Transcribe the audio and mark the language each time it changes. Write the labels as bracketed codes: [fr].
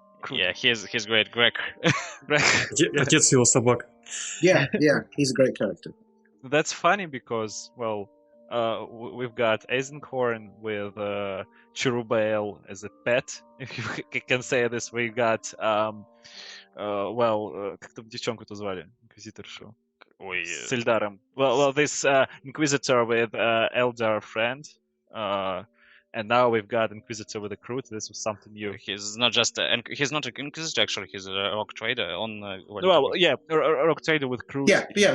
[en] Yeah, he's great, Greg. [ru] Отец его собак. [en] Yeah, he's a great character. That's funny because we've got Eisenhorn with Cherubael as a pet, if you can say this. We got [ru] как там девчонку-то звали? Инквизиторшу. Ой. С Эльдаром. [en] This Inquisitor with Eldar friend. And now we've got Inquisitor with a Kroot. This was something new. He's not an Inquisitor, actually. He's a rock trader. Rock trader with Kroot. Yeah.